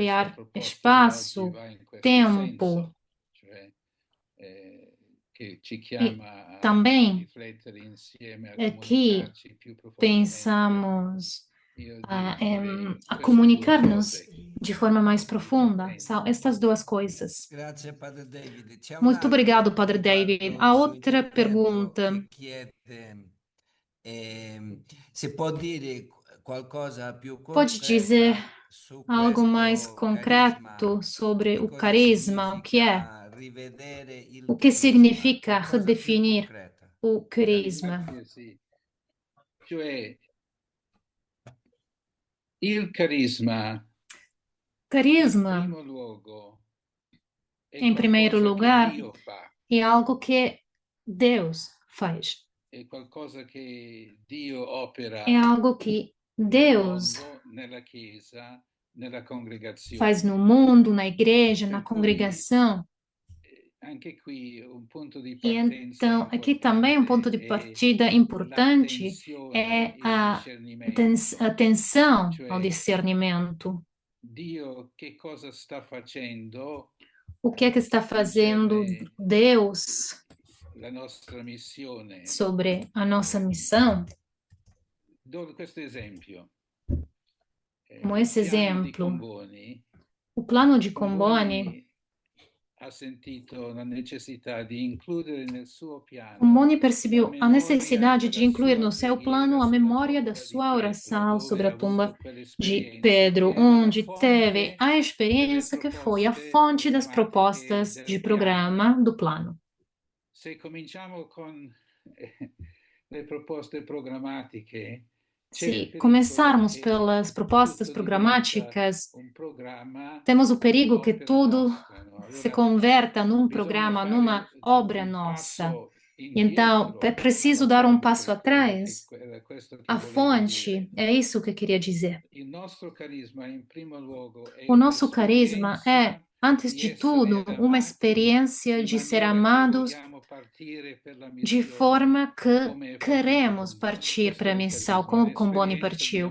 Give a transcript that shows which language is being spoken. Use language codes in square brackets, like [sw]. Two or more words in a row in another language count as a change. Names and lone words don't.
[pt] criar [it] proposta di [pt] espaço, [it] oggi va in questo [pt] tempo, [it] senso, cioè che ci chiama a [pt] também [it] riflettere insieme, a [pt] aqui [it] comunicarci più profondamente. [pt] pensamos [it] Io [pt] a [it] direi queste due [pt] comunicar-nos [it] cose. [pt] de forma mais profunda. São estas duas coisas. [it] Grazie Padre David. C'è un [pt] Muito [it] altro [pt] obrigado, Padre David. [it] riguardo [pt] Há [it] su [pt] outra [it] intervento [pt] pergunta. [it] che chiede se può dire qualcosa più [pt] Pode dizer [it] concreta su [pt] algo mais [it] questo [pt] concreto [it] carisma, [pt] sobre [it] che [pt] o [it] cosa [pt] carisma, o que é? [it] significa rivedere il [pt] O que [it] carisma, [pt] significa [it] qualcosa più [pt] redefinir [it] concreta. [pt] o carisma? [it] Grazie, sì. Cioè, il carisma, [pt] Carisma, [it] in primo luogo, è [pt] em primeiro [it] qualcosa [pt] lugar, [it] che Dio fa, [pt] é algo que Deus faz. [it] è qualcosa che Dio opera [pt] É algo que [it] nel [pt] Deus [it] mondo, nella Chiesa, nella congregazione. [pt] faz no mundo, na igreja, na [it] Per cui, [pt] congregação. [it] anche qui un punto di [pt] E [it] partenza [pt] então, aqui também um ponto de [it] importante è [pt] partida importante [it] l'attenzione, [pt] é [it] il [pt] a [it] discernimento. [pt] atenção ao [it] Cioè, [pt] discernimento. [it] Dio che cosa sta facendo [pt] O que é que está fazendo [it] concerne [pt] Deus [it] la nostra missione. [pt] sobre a nossa missão? [it] Do questo esempio. [pt] Como [it] Il [pt] esse [it] piano di [pt] exemplo, [it] Comboni, [pt] o plano de Comboni. [it] ha sentito la necessità di includere nel suo piano [pt] Comboni percebeu [it] la [pt] a [it] memoria [pt] necessidade de [it] della [pt] incluir [it] sua [pt] no seu [it] preghiera [pt] plano a [it] sulla [pt] memória da [it] tomba di [pt] sua [it] Pietro, [pt] oração [it] dove [pt] sobre [it] ha [pt] a tumba [it] avuto [pt] de [it] quell'esperienza [pt] Pedro, [it] che era la [pt] onde teve a [it] fonte [pt] experiência [it] delle [pt] que foi a [it] proposte [pt] fonte das [it] programmatiche [pt] propostas [it] del [pt] de [it] piano. [pt] programa do plano. [it] Se cominciamo con le proposte programmatiche, c'è il [pt] Se [it] pericolo [pt] começarmos [it] che [pt] pelas propostas [it] tutto diventa [pt] programáticas, [it] un programma, [pt] temos o perigo que [it] un'opera [pt] tudo [it] nostra, no? [pt] se [it] Allora [pt] converta num [it] bisogna [pt] programa, [it] fare [pt] numa obra [it] un [pt] nossa. [it] passo [pt] Então, é preciso dar um passo atrás. A fonte, é isso que eu queria dizer. O nosso carisma é, antes de tudo, uma experiência de ser amados de forma que queremos partir para a missão, como Comboni partiu.